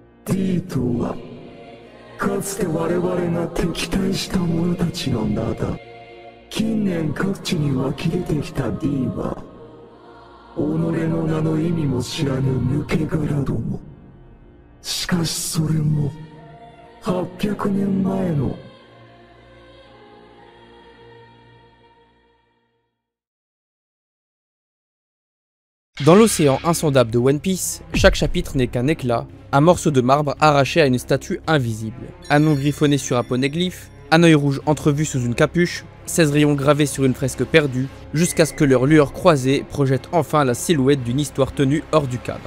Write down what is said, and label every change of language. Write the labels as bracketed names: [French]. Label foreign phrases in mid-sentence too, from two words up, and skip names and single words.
[Japanese] D とはかつて我々が敵対した者たちの名だ。近年各地に湧き出てきた D は己の名の意味も知らぬ抜け殻ども。しかしそれも800年前の [French] Dans l'océan insondable de One Piece, chaque chapitre n'est qu'un éclat, un morceau de marbre arraché à une statue invisible, un nom griffonné sur un poneglyphe, un œil rouge entrevu sous une capuche, 16 rayons gravés sur une fresque perdue, jusqu'à ce que leurs lueurs croisées projettent enfin la silhouette d'une histoire tenue hors du cadre.